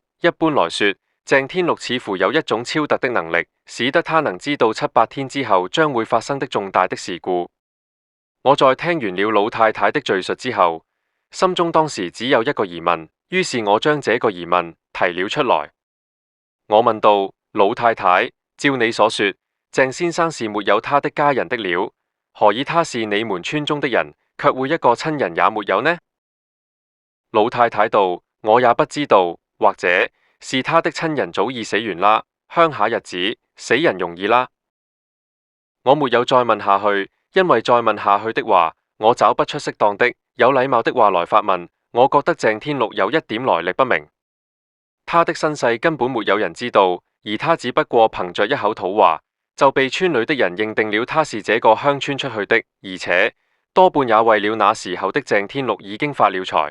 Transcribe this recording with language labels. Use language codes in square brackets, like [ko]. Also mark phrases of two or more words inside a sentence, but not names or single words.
[zh] 一般來說，鄭天祿似乎有一種超特的能力，使得他能知道7、8天之後將會發生的重大的事故。我在聽完了老太太的敘述之後，心中當時只有1個疑問，於是我將這個疑問提了出來。我問道：老太太，照你所說，鄭先生是沒有他的家人的了，何以他是你們村中的人，卻會一個親人也沒有呢？老太太道：我也不知道，或者是他的親人早已死完啦，鄉下日子死人容易啦。我沒有再問下去，因為再問下去的話，我找不出適當的、有禮貌的話來發問。我覺得鄭天祿有一點來歷不明，他的身世根本沒有人知道，而他只不過憑着一口土話，就被村裏的人認定了他是這個鄉村出去的，而且多半也為了那時候的鄭天祿已經發了財。